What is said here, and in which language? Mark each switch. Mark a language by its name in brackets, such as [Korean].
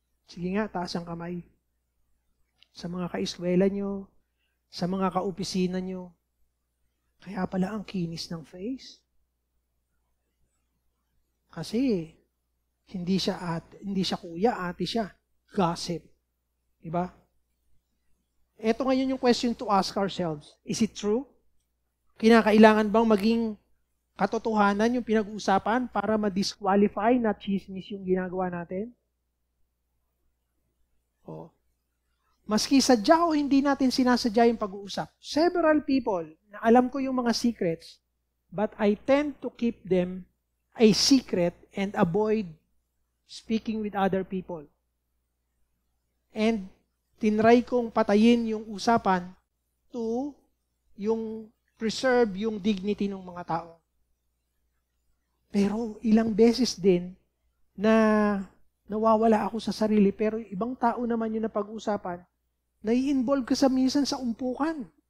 [Filipino] Sige nga, taas ang kamay. Sa mga kaeskwela nyo, sa mga kaopisina nyo, kaya pala ang kinis ng face. Kasi hindi siya kuya, ate siya. Gossip. Diba? Ito ngayon yung [English] question to ask ourselves. Is it true? [Filipino] Kinakailangan bang maging katotohanan yung pinag-uusapan para ma-disqualify na chismis yung ginagawa natin? O. Maski sadya o hindi natin sinasadya yung pag-uusap. [English] Several people, [Filipino] na alam ko yung [English] mga secrets, but I tend to keep them a secret and avoid speaking with other people. [Filipino] And tinry kong patayin yung usapan to yung preserve yung dignity ng mga tao. Pero ilang beses din na nawawala ako sa sarili, pero ibang tao naman yung napag-usapan, nai-involve ka minsan sa umpukan.